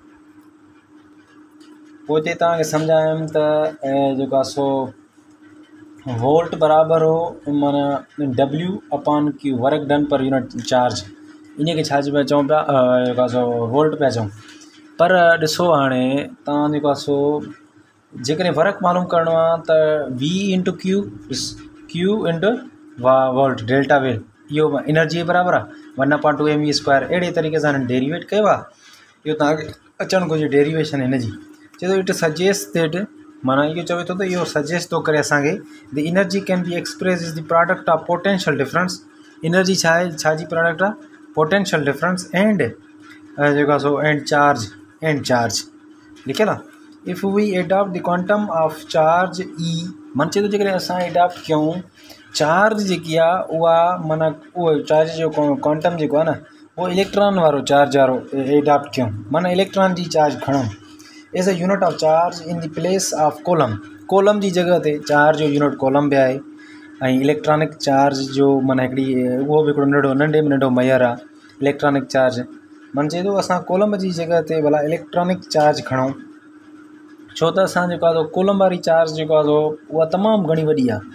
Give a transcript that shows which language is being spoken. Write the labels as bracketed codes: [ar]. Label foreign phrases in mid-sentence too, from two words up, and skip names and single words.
[sd] पोइ हिते तव्हांखे सम्झायमि त जेको आहे सो वोल्ट बराबरि हो माना W/Q [en] work done per unit charge. [sd] इन खे छा चऊं पिया जेको आहे सो वोल्ट पिया चऊं। पर ॾिसो हाणे तव्हां जेको आहे सो जेकॾहिं वर्क मालूम करिणो आहे त V/Q Q वोल्ट डेल्टा वेल इहो एनर्जी जे बराबरि आहे 1/2 mv²। अहिड़े तरीक़े सां हिननि डेरिवेट कयो आहे। इहो तव्हांखे अचणु घुरिजे डेरिवेशन हिन जी। चए थो [en] it suggest that [sd] माना इहो चवे थो त इहो सजेस्ट थो करे असांखे [en] the energy can be express is the product of potential difference. [sd] एनर्जी छा आहे, छा जी प्रोडक्ट आहे, [en] potential difference [sd] एंड जेको आहे सो एंड चार्ज लिखियल आहे। [en] if we adopt the quantum of charge e [sd] मन चए थो जेकॾहिं असां एडॉप्ट कयूं चार्ज जेकी आहे उहा माना उहो चार्ज जो क्वांटम जेको आहे न उहो इलेक्ट्रॉन वारो चार्ज वारो एडॉप्ट कयूं माना इलेक्ट्रॉन जी चार्ज खणूं [en] as a unit of charge in the place of coulomb [sd] जी जॻह ते चार्ज जो यूनिट कोलम बि आहे ऐं [en] electronic charge [sd] जो माना हिकिड़ी उहो बि हिकिड़ो नंढे में नंढो मयर आहे [en] electronic charge. [sd] मन चए थो असां कोलम जी जॻह ते भला [en] electronic charge [sd] खणूं छो त असां जेको आहे कोलम वारी चार्ज जेको आहे उहा तमामु घणी वॾी आहे।